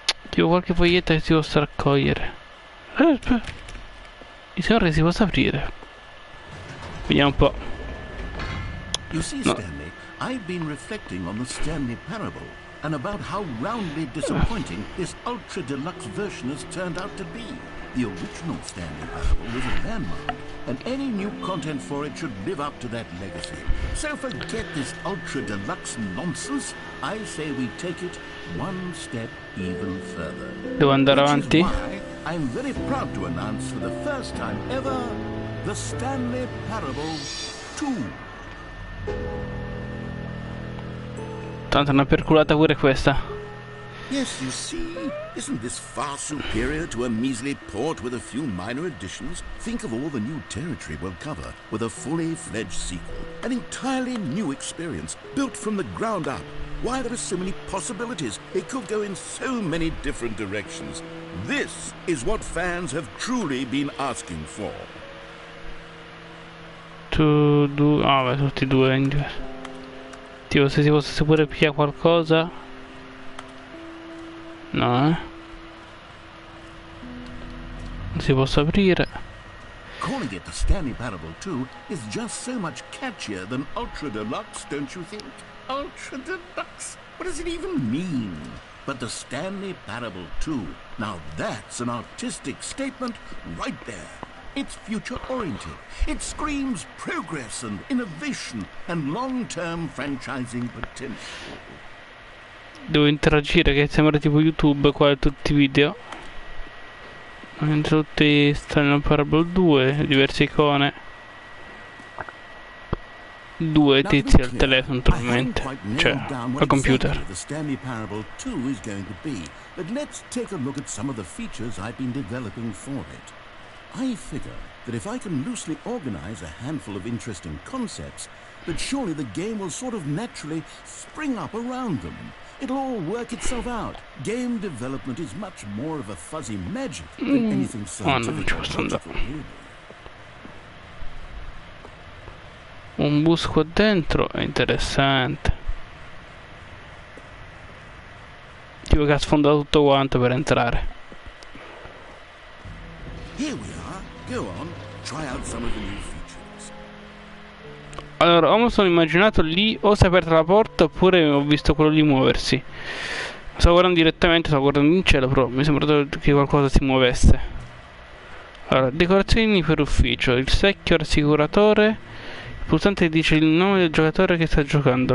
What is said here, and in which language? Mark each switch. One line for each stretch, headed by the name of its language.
Italian: Tipo qualche foglietta che si possa raccogliere. Mi sembra che si possa aprire. Vediamo un po'.
English: You see, Stanley, I've been reflecting on the Stanley parable and about how roundly disappointing this ultra deluxe version has turned out to be. The original Stanley parable was a landmark, and any new content for it should live up to that legacy. So forget this ultra deluxe nonsense. I say we take it one step even further.
Italian: Devo andare avanti?
English: Which is why I'm very proud to announce for the first time ever the Stanley Parable 2.
Italian: Tanto è una perculata pure questa.
English: Yes, you see, isn't this far superior to a measly port with a few minor additions? Think of all the new territory we'll cover with a fully fledged sequel. An entirely new experience, built from the ground up. Why, there are so many possibilities. It could go in so many different directions. This is what fans have truly been asking for.
Italian: Beh, tutti e due in diverso. Tipo, se si potesse pure pigliare qualcosa. No, Non si possa aprire.
English: Calling it the Stanley Parable 2 is just so much catchier than Ultra Deluxe, don't you think? Ultra Deluxe? What does it even mean? But the Stanley Parable 2, now that's an artistic statement right there. It's future-oriented. It screams progress and innovation and long-term franchising potential.
Italian: Devo interagire, che sembra tipo YouTube qua tutti i video. Mentre tutti stanno in Parable 2, diverse icone. Due tizi al telefono naturalmente. Cioè, al computer.
English: The Stanley Parable 2 is going to be, but let's take a look at some of the features I've been developing for it. I figure that if I can loosely organize a handful of interesting concepts, that surely the game will sort of naturally spring up around them. It'll all work itself out. Game development is much more of a fuzzy magic than anything scientific or logical, really.
Italian: Un bus qua dentro è interessante. Tipo che ha sfondato tutto quanto per entrare.
English: Here we are. Go on. Try out some of the new features.
Italian: Allora, o mi sono immaginato lì, o si è aperta la porta, oppure ho visto quello lì muoversi. Stavo guardando direttamente, stavo guardando in cielo, però mi è sembrato che qualcosa si muovesse. Allora, decorazioni per ufficio, il secchio rassicuratore, il pulsante dice il nome del giocatore che sta giocando.